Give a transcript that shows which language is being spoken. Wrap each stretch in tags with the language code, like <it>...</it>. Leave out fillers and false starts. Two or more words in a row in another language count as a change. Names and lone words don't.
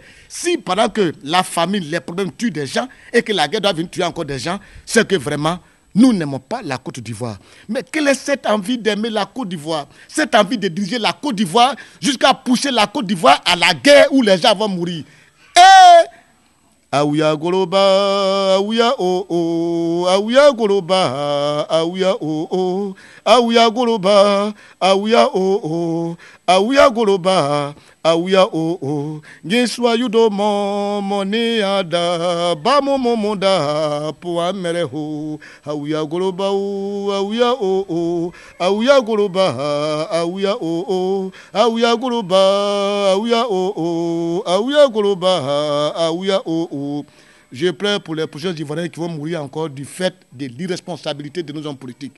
<fr>Si pendant que la famine, les problèmes tuent des gens et que la guerre doit venir tuer encore des gens, c'est que vraiment, nous n'aimons pas la Côte d'Ivoire. Mais quelle est cette envie d'aimer la Côte d'Ivoire? Cette envie de diriger la Côte d'Ivoire jusqu'à pousser la Côte d'Ivoire à la guerre où les gens vont mourir. Aouya Goloba, Aouya oh, Aouya Goloba, Aouya oh, Aouya Goloba, Aouya oh, Aouya Goloba, Aouya oh, Giswa yudo moni ada, bamo momonda po amereho, Aouya Goloba, Aouya oh, Aouya Goloba, Aouya oh, Aouya Goloba, Aouya oh, Aouya Goloba, Aouya oh. Je plains pour les prochains Ivoiriens qui vont mourir encore du fait de l'irresponsabilité de nos hommes politiques.</fr>